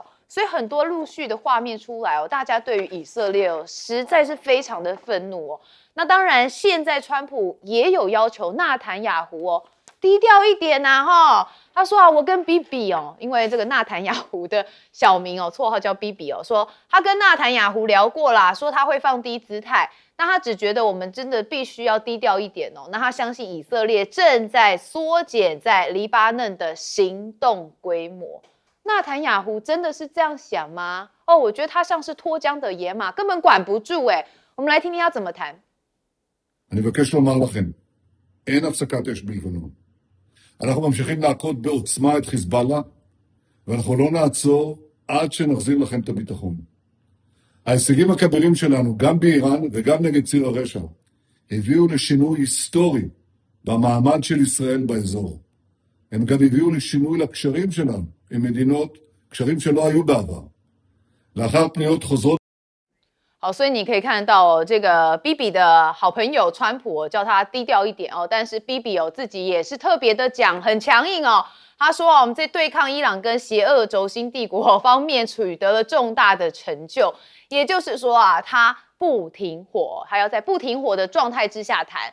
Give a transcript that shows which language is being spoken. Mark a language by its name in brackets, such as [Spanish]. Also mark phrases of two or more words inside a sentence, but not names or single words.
[Chinese] 所以很多陆续的画面出来大家对于以色列实在是非常的愤怒那当然，现在川普也有要求纳坦雅胡低调一点他说我跟 Bibi 因为这个纳坦雅胡的小名绰号叫 Bibi 说他跟纳坦雅胡聊过啦，说他会放低姿态，那他只觉得我们真的必须要低调一点那他相信以色列正在缩减在黎巴嫩的行动规模。纳坦雅胡真的是这样想吗？我觉得他像是脱缰的野马，根本管不住我们来听听他怎么谈。 [Hebrew] אני מבקש לומר לכם, אין הפסקת אש בלבנון. אנחנו ממשיכים להכות בעוצמה את חיזבאללה, ואנחנו לא נעצור עד שנחזיר לכם את הביטחון. ההישגים הכבירים שלנו, גם באיראן וגם נגד ציר הרשע, הביאו לשינוי היסטורי במעמד של ישראל באזור. הם גם הביאו לשינוי לקשרים שלנו עם מדינות, קשרים שלא היו בעבר. לאחר פניות חוזרות [Chinese] 好，所以你可以看到这个 Bibi 的好朋友川普叫他低调一点但是 Bibi 自己也是特别的讲，很强硬他说我们在对抗伊朗跟邪恶轴心帝国方面取得了重大的成就，也就是说他不停火，还要在不停火的状态之下谈。